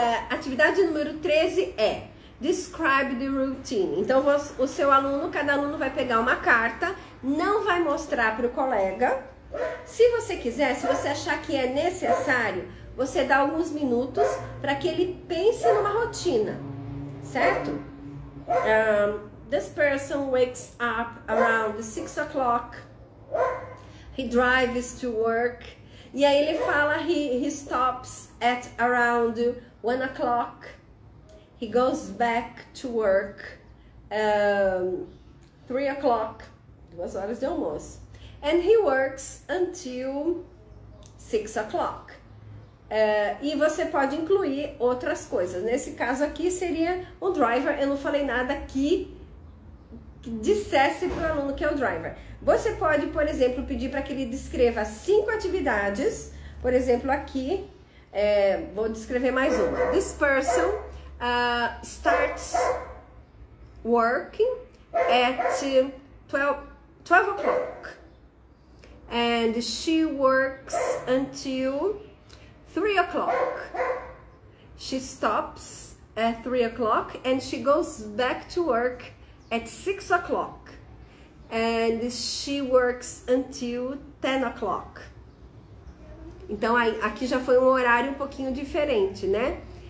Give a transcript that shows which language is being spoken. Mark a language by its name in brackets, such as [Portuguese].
[Portuguese] Atividade número 13 é [English] Describe the routine. [Portuguese] Então, o seu aluno, cada aluno vai pegar uma carta, não vai mostrar para o colega. Se você quiser, se você achar que é necessário, você dá alguns minutos para que ele pense numa rotina, certo? [English] This person wakes up around 6 o'clock. He drives to work. [Portuguese] E aí ele fala, [English] he stops at around 1 o'clock. He goes back to work 3 o'clock, [Portuguese] 2 horas de almoço. [English] And he works until 6 o'clock. [Portuguese] E você pode incluir outras coisas. Nesse caso aqui seria o driver. Eu não falei nada que dissesse para o aluno que é o driver. Você pode, por exemplo, pedir para que ele descreva 5 atividades Por exemplo, aqui, vou descrever mais uma. [English] This person starts working at 12 o'clock. And she works until 3 o'clock. She stops at 3 o'clock and she goes back to work at 6 o'clock. And she works until 10 o'clock. [Portuguese] Então, aqui já foi um horário um pouquinho diferente, né?